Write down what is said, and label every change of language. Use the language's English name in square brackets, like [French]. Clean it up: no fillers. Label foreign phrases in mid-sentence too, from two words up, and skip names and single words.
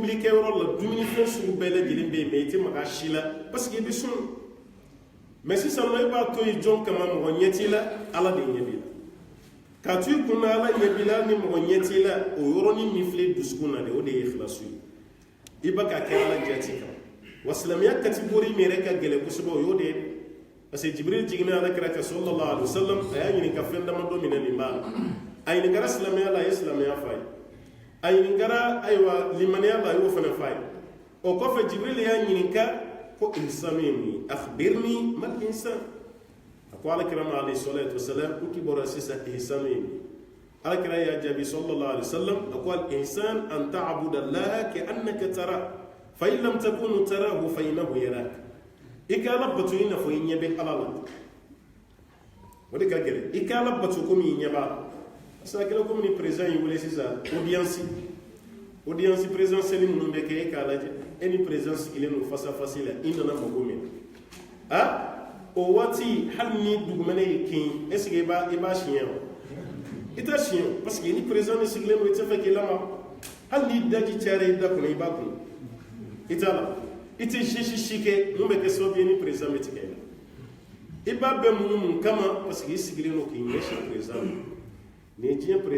[Bambara] tobili kɛ yɔrɔ la dumunifɛn sugu bɛɛ lajɛlen bɛ yen mɛ i tɛ maga si la parce que i bɛ sun mɛ sisan nɔ e b'a to yen jɔn kama mɔgɔ ɲɛ t'i la ala de ɲɛ b'i la k'a to i kun na ala ɲɛ b'i la ni mɔgɔ ɲɛ t'i la o yɔrɔnin min filɛ dusukun na de o de ye ikhlasu ye i bɛ ka kɛ ala jati kan wa silamɛya catégorie min yɛrɛ ka gɛlɛn kosɛbɛ o y'o de ye parce que jibril jiginna ala kira kan [Arabic] صلى الله عليه وسلم [Bambara] a y'a ɲininka fɛn damadɔ minɛ nin b'a la a ɲininkara silamɛya la a ye silamɛya f'a ye a ɲininkara ayiwa limaniya la a y'o fana f'a ye o kɔfɛ jibril y'a ɲininka ko insanu ye mun ye [Arabic] أخبرني ما الإنسان [Bambara] a ko ala kira ma [Arabic] عليه الصلاة والسلام [Bambara] ko k'i bɔra sisan insanu ye mun ye ala kira y'a jaabi [Arabic] صلى الله عليه وسلم [Bambara] a ko [Arabic] الإنسان أن تعبد الله كأنك تراه فإن لم تكن تراه فإنه يراك [Bambara] i ka ala bato i n'a fɔ i ɲɛ bɛ ala la o de ka gɛlɛn i ka ala bato komi i ɲɛ b'a la parce que a kɛra komi ni président y'i wele sisan [French] audience présidentielle [Bambara] minnu bɛ kɛ e k'a lajɛ e ni président sigilen don [French] face à face [Bambara] la i nana mago min o waati hali ni dugumɛnɛ y'i kin [French] est ce que [Bambara] i b'a siɲɛ wa i t'a siɲɛ parce que ni président ni sigilen don i tɛ fɛ k'i lamaga hali ni daji cayara i da kɔnɔ i b'a kun i t'a la i tɛ si kɛ mun bɛ kɛ sababu ye ni président bɛ tigɛ i la i b'a bɛɛ mun kama parce que i sigilen don k'i ɲɛsin président ma ni diɲɛ président